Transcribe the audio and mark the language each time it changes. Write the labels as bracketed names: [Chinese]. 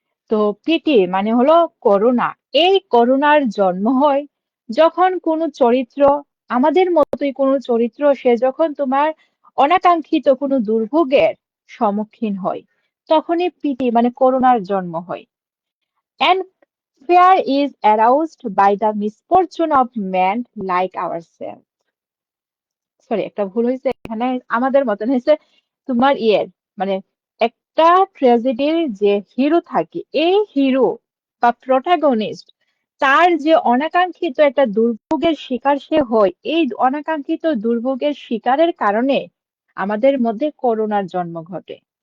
[Bangla] তো প্রীতি মানে হলো করুণা, এই করুণার জন্ম হয় যখন কোনো চরিত্র, আমাদের মতোই কোনো চরিত্র, সে যখন তোমার অনাকাঙ্ক্ষিত কোনো দুর্ভোগের সম্মুখীন হয়, তখনই প্রীতি মানে করুণার জন্ম হয়। [English] And fear is aroused by the misfortune of men like ourselves. [Bangla] Sorry, একটা ভুল হয়েছে এখানে, আমাদের মতন হয়েছে তোমার ইয়ের, মানে একটা ট্র্যাজেডির যে হিরো থাকে, এই হিরো বা প্রোটাগনিস্ট, তার যে অনাকাঙ্ক্ষিত একটা দুর্ভোগের শিকার সে হয়, এই অনাকাঙ্ক্ষিত দুর্ভোগের শিকারের কারণে আমাদের মধ্যে করুণার জন্ম ঘটে।